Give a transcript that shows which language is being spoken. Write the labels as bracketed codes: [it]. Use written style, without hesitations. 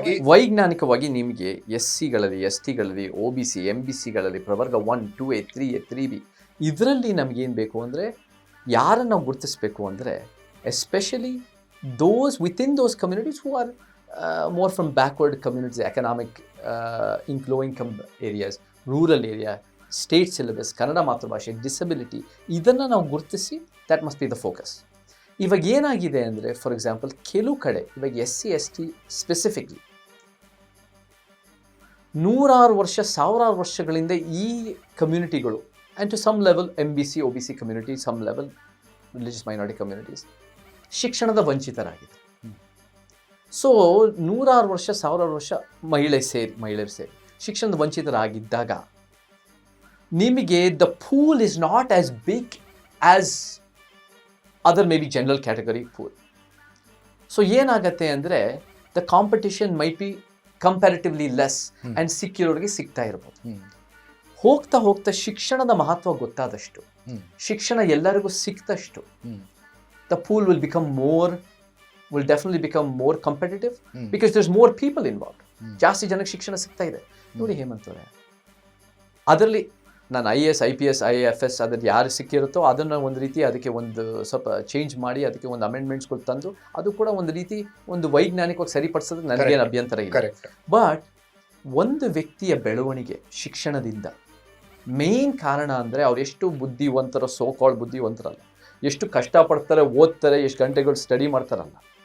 [kn] ವೈಜ್ಞಾನಿಕವಾಗಿ ನಿಮಗೆ SCಗಳಲ್ಲಿ, STಗಳಲ್ಲಿ, OBC, MBCಗಳಲ್ಲಿ ಪ್ರವರ್ಗ 1, 2A, 3A, 3B ಇದರಲ್ಲಿ ನಮಗೇನು ಬೇಕು ಅಂದರೆ, ಯಾರನ್ನು ನಾವು ಗುರುತಿಸಬೇಕು ಅಂದರೆ especially [en] those within those communities who are more from backward communities, economic, low income areas, rural area, state syllabus, [kn] Kannada ಮಾತೃಭಾಷೆ, ಡಿಸಬಿಲಿಟಿ, ಇದನ್ನು ನಾವು ಗುರುತಿಸಿ [en] that must be the focus. [kn] ಇವಾಗ ಏನಾಗಿದೆ ಅಂದರೆ, [en] for example [kn] ಕೆಲವು ಕಡೆ ಇವಾಗ SC ST ಸ್ಪೆಸಿಫಿಕ್ಲಿ ನೂರಾರು ವರ್ಷ, ಸಾವಿರಾರು ವರ್ಷಗಳಿಂದ ಈ ಕಮ್ಯುನಿಟಿಗಳು, [en] and to some level [kn] MBC OBC community, [en] some level religious minority communities [kn] ಶಿಕ್ಷಣದ ವಂಚಿತರಾಗಿದೆ. ಸೊ ನೂರಾರು ವರ್ಷ, ಸಾವಿರಾರು ವರ್ಷ ಮಹಿಳೆಯರು ಸೇರಿ ಶಿಕ್ಷಣದ ವಂಚಿತರಾಗಿದ್ದಾಗ ನಿಮಗೆ [en] The pool is not as big as other may be general category pool. [kn] So ಏನಾಗತ್ತೆ ಅಂದರೆ, [en] the competition might be comparatively less and [kn] ಸಿಕ್ಕಿರೋರಿಗೆ ಸಿಗ್ತಾ ಇರ್ಬೋದು. ಹೋಗ್ತಾ ಹೋಗ್ತಾ ಶಿಕ್ಷಣದ ಮಹತ್ವ ಗೊತ್ತಾದಷ್ಟು, ಶಿಕ್ಷಣ ಎಲ್ಲರಿಗೂ ಸಿಕ್ತಷ್ಟು, [en] the pool will definitely become more competitive because there's more people involved. [kn] ಜಾಸ್ತಿ ಜನಕ್ಕೆ ಶಿಕ್ಷಣ ಸಿಗ್ತಾ ಇದೆ. ನೋಡಿ ಹೇಮಂತ್ ಅವರೇ, ಅದರಲ್ಲಿ ನಾನು IAS IPS IFS ಅದ್ರಲ್ಲಿ ಯಾರು ಸಿಕ್ಕಿರುತ್ತೋ ಅದನ್ನು ಒಂದು ರೀತಿ ಅದಕ್ಕೆ ಒಂದು ಸ್ವಲ್ಪ ಚೇಂಜ್ ಮಾಡಿ ಅದಕ್ಕೆ ಒಂದು ಅಮೆಂಡ್ಮೆಂಟ್ಸ್ಗಳು ತಂದು ಅದು ಕೂಡ ಒಂದು ರೀತಿ ಒಂದು ವೈಜ್ಞಾನಿಕವಾಗಿ ಸರಿಪಡಿಸೋದಕ್ಕೆ ನನಗೇನು ಅಭ್ಯಂತರ ಇಲ್ಲ. ಬಟ್ ಒಂದು ವ್ಯಕ್ತಿಯ ಬೆಳವಣಿಗೆ ಶಿಕ್ಷಣದಿಂದ ಮೇನ್ ಕಾರಣ ಅಂದರೆ ಅವ್ರು ಎಷ್ಟು ಬುದ್ಧಿವಂತರೋ, ಸೋಕಾಳ್ ಬುದ್ಧಿವಂತರಲ್ಲ, ಎಷ್ಟು ಕಷ್ಟಪಡ್ತಾರೆ, ಓದ್ತಾರೆ, ಎಷ್ಟು ಗಂಟೆಗಳು ಸ್ಟಡಿ ಮಾಡ್ತಾರಲ್ಲ.